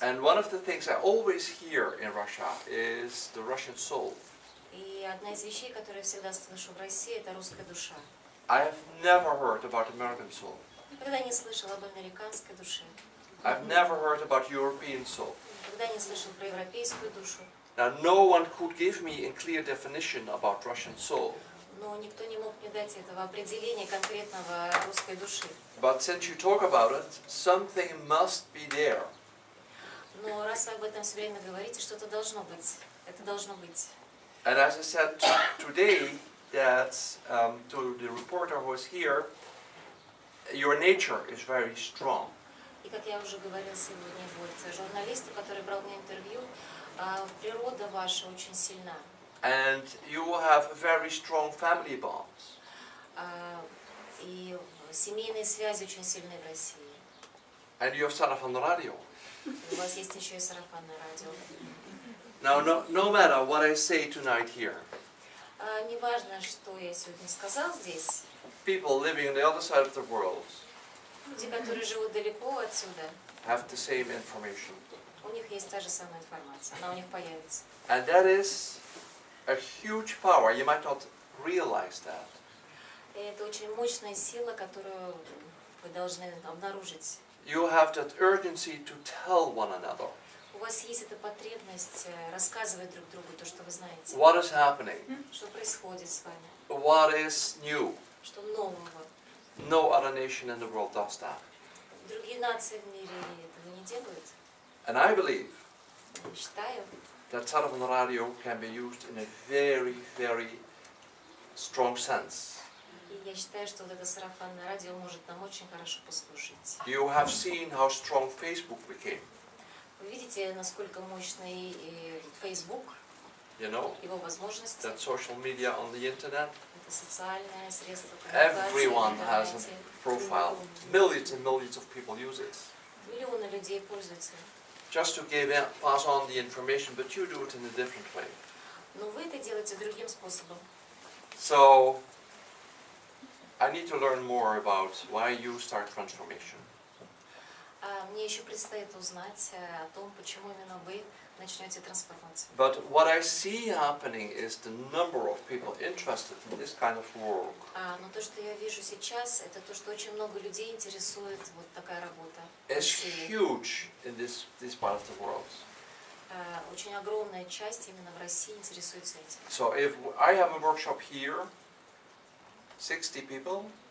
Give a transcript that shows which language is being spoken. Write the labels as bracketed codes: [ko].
[en] And one of the things I always hear in Russia is the Russian soul. [ru] И одна из вещей, которые я всегда слышу в России, это русская душа. [en] I have never heard about American soul. [ru] Никогда не слышал об американской душе. [en] I've never heard about European soul. [ru] Никогда не слышал про европейскую душу. [en] Now, no one could give me a clear definition about Russian soul. [ru] Но никто не мог мне дать этого определения конкретного русской души. [en] But since you talk about it, something must be there. [ru] Но раз вы об этом все время говорите, что-то должно быть. Это должно быть. [en] And as I said today, that to the reporter who is here, your nature is very strong. [ru] И как я уже говорила сегодня вот журналисту, который брал мне интервью, природа ваша очень сильна. [en] And you have very strong family bonds. [ru] И семейные связи очень сильны в России. [en] And you have Saravan Radio. [ru] У вас есть еще и сарафанное радио. [en] Now, no matter what I say tonight here, [ru] Неважно, что я сегодня сказал здесь, [en] people living on the other side of the world [ru] люди, которые живут далеко отсюда, [en] have the same information. [ru] у них есть та же самая информация, она у них появится. [en] And that is a huge power. You might not realize that. [ru] И это очень мощная сила, которую вы должны обнаружить. [en] You have that urgency to tell one another [ru] У вас есть эта потребность рассказывать друг другу то, что вы знаете. [en] what is happening, [ru] Что происходит с вами, [en] what is new. [ru] что нового. [en] No other nation in the world does that. [ru] Другие нации в мире этого не делают. [en] And I believe [ru] Я считаю, [en] that Saravan Radio can be used in a very, very strong sense. [ru] и я считаю, что вот это сарафанное радио может нам очень хорошо послужить. [en] You have seen how strong Facebook became. [ru] Вы видите, насколько мощный Facebook, [en] You know, [ru] его возможности, [en] that social media on the internet, [ru] это социальное средство коммуникации, [en] everyone has a [ru] интернете. [en] profile. Millions and millions of people use it. [ru] Миллионы людей пользуются. [en] Just to pass on the information, but you do it in a different way. [ru] Но вы это делаете другим способом. [en] So, I need to learn more about why you start transformation. [ru] Мне еще предстоит узнать о том, почему именно вы начнете трансформацию. [en] But what I see happening is the number of people interested in this kind of work Но то, что я вижу сейчас, это то, что очень много людей интересует вот такая работа. [ru] в [en] is [ru] России. [en] huge in this part of the world. [ru] Очень огромная часть именно в России интересуется этим. [en] So if I have a workshop here, 60 people,